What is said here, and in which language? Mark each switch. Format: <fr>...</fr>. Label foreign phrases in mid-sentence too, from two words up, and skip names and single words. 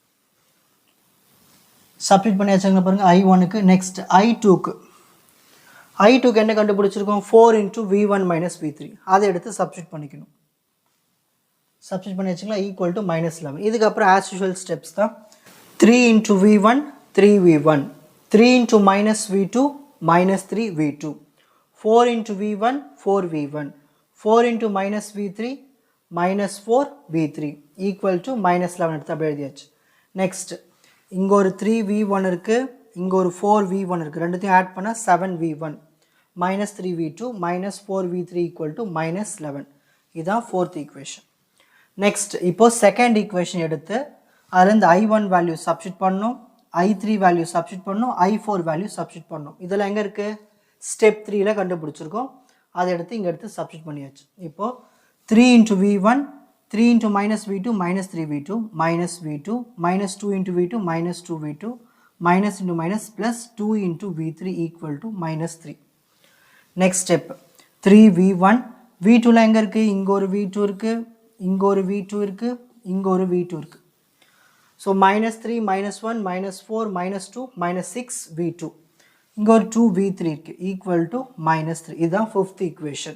<ta>சப்ஸ்டிட் பண்ணியாச்சுங்களா பாருங்கள் I1க்கு. நெக்ஸ்ட் I2க்கு என்ன கண்டுபிடிச்சிருக்கோம்?</ta> <en>4 into V1 minus V3.</en> <ta>அதை எடுத்து சப்ஸ்டிட் பண்ணிக்கணும். சப்ஸ்டிட் பண்ணியாச்சுங்களா?</ta> <en>equal to</en> <ta>-11. இதுக்கப்புறம்</ta> <en>as usual steps</en> <ta>தான்.</ta> <en>3 into V1 3V1, 3 into minus V2 minus 3V2, 4 into V1 4V1, 4 into minus V3 minus 4V3 equal to -11</en> <ta>எடுத்து அப்படியே எழுதியாச்சு. நெக்ஸ்ட் இங்கே ஒரு 3V1 இருக்குது, இங்கே ஒரு 4V1 இருக்குது. ரெண்டுத்தையும் ஆட் பண்ணால்</ta> <en>7V1 minus 3V2 minus 4V3 equal to -11.</en> <ta>இதுதான்</ta> <en>fourth equation.</en> <ta>நெக்ஸ்ட் இப்போது</ta> <en>second equation</en> <ta>எடுத்து அதில் இந்த I1</ta> <en>value substitute</en> <ta>பண்ணணும், I3</ta> <en>value substitute</en> <ta>பண்ணணும், I4</ta> <en>value substitute</en> <ta>பண்ணணும். இதெல்லாம் எங்கே இருக்குது? ஸ்டெப் 3ல் கண்டுபிடிச்சிருக்கோம். அதை எடுத்து இங்கே எடுத்து சப்ஸ்டிட் பண்ணியாச்சு.</ta> <en>இப்போது 3 into V1, 3 into minus V2 minus 3V2 minus V2 minus 2 into V2 minus 2V2 minus into minus plus 2 into V3 equal to -3. next step 3V1,</en> <ta>V2ல எங்கே இருக்குது? இங்கே ஒரு V2 இருக்குது, இங்கே ஒரு V2 இருக்குது, இங்கே ஒரு V2 இருக்குது.</ta> <en>ஸோ -3 -1 -4 -2 -6 V2.</en> <ta>இங்கே ஒரு 2V3 இருக்குது,</ta> <en>equal to</en> <ta>-3. இதுதான்</ta> <en>fifth equation.</en>